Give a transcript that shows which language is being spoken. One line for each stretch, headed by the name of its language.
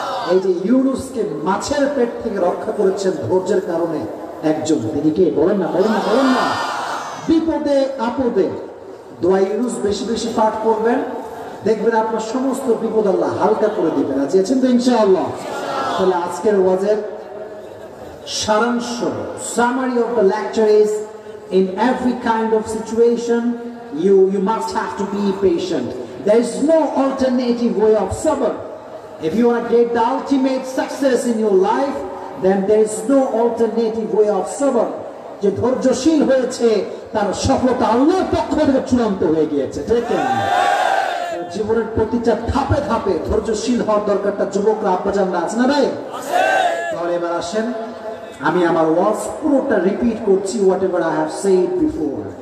Bangla: এই যে ইউনুসকে মাছের পেট থেকে রক্ষা করেছেন ধৈর্যের কারণে একজন, তিনি কে? বলেন না, বলেন না, বলেন না। বিপদে আপদে দোয়া ইউনুস বেশি বেশি পাঠ করবেন, দেখবেন আপনার সমস্ত বিপদ আল্লাহ হালকা করে দিবেন। আজ আছেন তো ইনশাআল্লাহ? তাহলে আজকের ওয়াজের সারাংশ,
English: summary of the lecture is, in every kind of situation you must have to be patient. There is no alternative way of sabr. If you want to get the ultimate success in your life, then there is no alternative way of sabr.
Bangla: যে ধৈর্যশীল হয়েছে তার সফলতা আল্লাহর পক্ষ থেকে চূড়ান্ত হয়ে গিয়েছে। ঠিক না? জীবনের প্রতিটা ধাপে ধাপে ধৈর্যশীল হওয়ার দরকারটা যুবকরা আব্বাজানরা আছে না ভাই? তাহলে এবার আসেন, আমি আমার ওয়াজ পুরোটা রিপিট করছি,
English: Whatever I have said before.